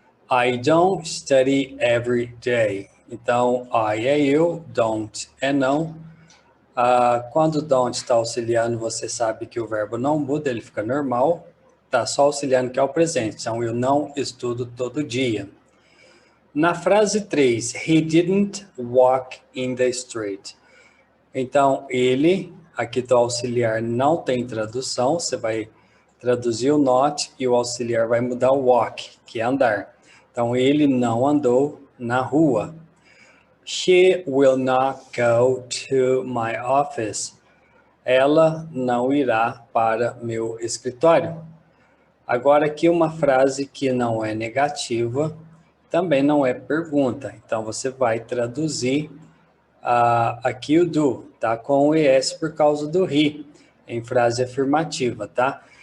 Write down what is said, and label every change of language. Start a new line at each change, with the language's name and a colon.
English: I don't study every day.
Portuguese: Então, I é eu, don't é não. Quando don't está auxiliando, você sabe que o verbo não muda, ele fica normal. Está só auxiliando que é o presente. Então, eu não estudo todo dia. Na frase 3,
English: he didn't walk in the street.
Portuguese: Então, ele, aqui está o auxiliar, não tem tradução. Você vai traduzir o not e o auxiliar vai mudar o walk, que é andar. Então, ele não andou na rua.
English: She will not go to my office.
Portuguese: Ela não irá para meu escritório. Agora aqui uma frase que não é negativa, também não é pergunta. Então você vai traduzir aqui o do, tá? Com o ES por causa do he, em frase afirmativa, tá?